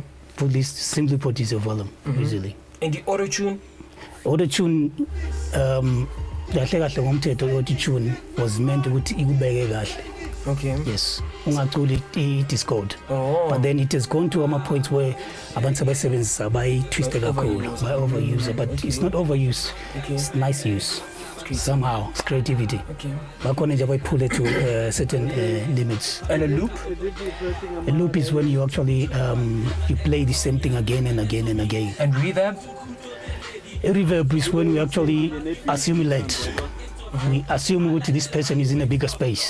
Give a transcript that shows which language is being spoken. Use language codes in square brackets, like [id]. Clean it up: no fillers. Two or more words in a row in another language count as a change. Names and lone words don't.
[en] Simply put is your volume, usually. And the auto tune? Auto tune auto-tune was meant to be. Okay. Yes. It is called. Oh. But then it has gone to a point where [nd] abantu abasebenza bayitwiste kakhulu, [en] by-overuse, but it's not overuse. Okay. It's nice use. Somehow it's creativity. Okay. [nd] Bakhona nje [en] pull it to certain limits. And a loop? A loop is when you actually you play the same thing again and again and again. And reverb? A reverb is when we actually assimilate. We assume that this person is in a bigger space.